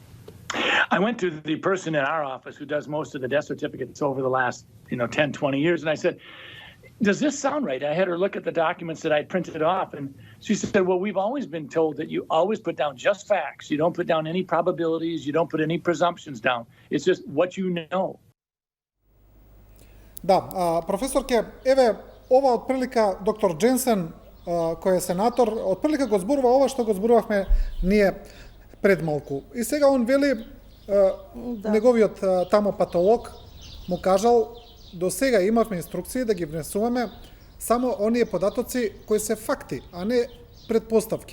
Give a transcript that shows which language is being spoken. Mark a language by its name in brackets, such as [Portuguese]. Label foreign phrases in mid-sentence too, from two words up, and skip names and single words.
[English] I went to the person in our office who does most of the death certificates over the last 10, 20 years, and I said, does this sound right? I had her look at the documents that I'd printed off, and she said, well, we've always been told that you always put down just facts. You don't put down any probabilities. You don't put any presumptions down. It's just what you know. [Macedonian] Да, професорке, еве, ова отприлика доктор Дженсен, кој е сенатор, отприлика го зборува ова што го зборувавме ние пред малку. И сега он вели, неговиот тамо патолог му кажал, до сега имавме инструкции да ги внесуваме само оние податоци кои се факти, а не предпоставки.